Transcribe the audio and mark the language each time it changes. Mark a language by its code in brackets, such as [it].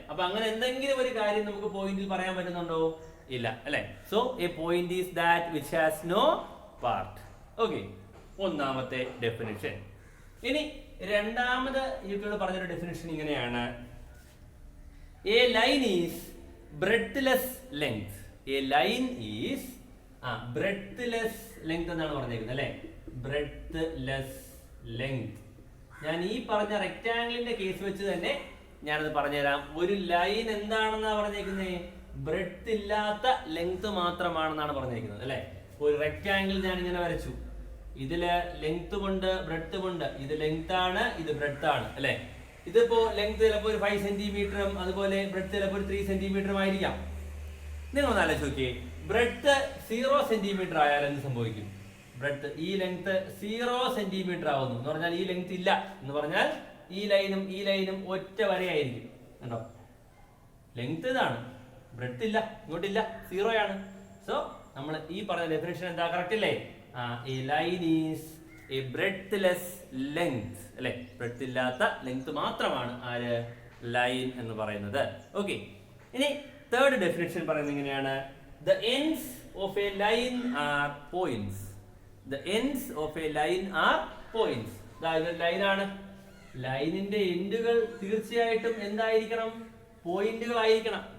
[ml] അപ്പൊ അങ്ങനെ എന്തെങ്കിലും ഒരു കാര്യം നമുക്ക് പോയിന്റിൽ പറയാൻ പറ്റുന്നുണ്ടോ? ഇല്ല അല്ലെ. [en] So a point is that which has no part. [ml] Okay, ഒന്നാമത്തെ ഡെഫിനിഷൻ. ഇനി രണ്ടാമത് യൂക്ലിഡ് പറഞ്ഞൊരു ഡെഫിനിഷൻ ഇങ്ങനെയാണ്. [en] A line is breadthless length. A line is breadthless length [ml] എന്നാണ് പറഞ്ഞേക്കുന്നത് അല്ലെ. [en] breadthless length. [ml] ഞാൻ ഈ പറഞ്ഞ റെക്ടാംഗിളിന്റെ കേസ് വെച്ച് തന്നെ ഞാനത് പറഞ്ഞുതരാം. ഒരു ലൈൻ എന്താണെന്നാ പറഞ്ഞേക്കുന്നത്? ബ്രെഡ്ത്ത് ഇല്ലാത്ത ലെങ്ത് മാത്രമാണെന്നാണ് പറഞ്ഞേക്കുന്നത് അല്ലെ. ഒരു റെക്ടാംഗിൾ ഞാൻ ഇങ്ങനെ വരച്ചു. ഇതില് ലെങ്ത് കൊണ്ട് ബ്രെഡ്ത്ത് കൊണ്ട്, ഇത് ലെങ്ത് ആണ്, ഇത് ബ്രെഡ്ത്ത് ആണ് അല്ലെ. ഇതിപ്പോ ലെങ്ത് ചിലപ്പോൾ ഒരു 5 സെന്റിമീറ്ററും അതുപോലെ ബ്രെഡ്ത്ത് ചിലപ്പോൾ ഒരു 3 സെന്റിമീറ്ററും ആയിരിക്കാം. നിങ്ങൾ ഒന്ന് ആലോചിച്ച് നോക്കിയേ, ബ്രെഡ്ത്ത് 0 സെന്റിമീറ്റർ ആയാൽ എന്ത് സംഭവിക്കും? ബ്രെഡ്ത്ത്, ഈ ലെങ്ത് 0 സെന്റിമീറ്റർ ആവുന്നു എന്ന് പറഞ്ഞാൽ ഈ ലെങ്ത് ഇല്ല എന്ന് പറഞ്ഞാൽ ഈ ലൈനും ഒറ്റ വരയായിരിക്കും. കണ്ടോ, ലെങ്ത് ഇതാണ്, ബ്രെഡ്ത്ത് ഇല്ല, ഇങ്ങോട്ടില്ല, 0 ആണ്. സോ നമ്മൾ ഈ പറഞ്ഞ ഡെഫിനിഷൻ എന്താ? കറക്റ്റ് അല്ലേ? [en] a line is a breadthless length [ml] അല്ലെ. ബ്രെഡ്ത്ത് ഇല്ലാത്ത ലെങ്ത് മാത്രമാണ് ആര്? ലൈൻ എന്ന് പറയുന്നത്. ഓക്കെ, ഇനി തേർഡ് ഡെഫിനിഷൻ പറയുന്നത് ഇങ്ങനെയാണ്. [en] The ends of a line are points. The ends of a line are points. [ml] ഇത് ലൈൻ ആണ്. ലൈനിന്റെ എൻഡുകൾ തീർച്ചയായിട്ടും എന്തായിരിക്കണം? പോയിന്റുകൾ ആയിരിക്കണം.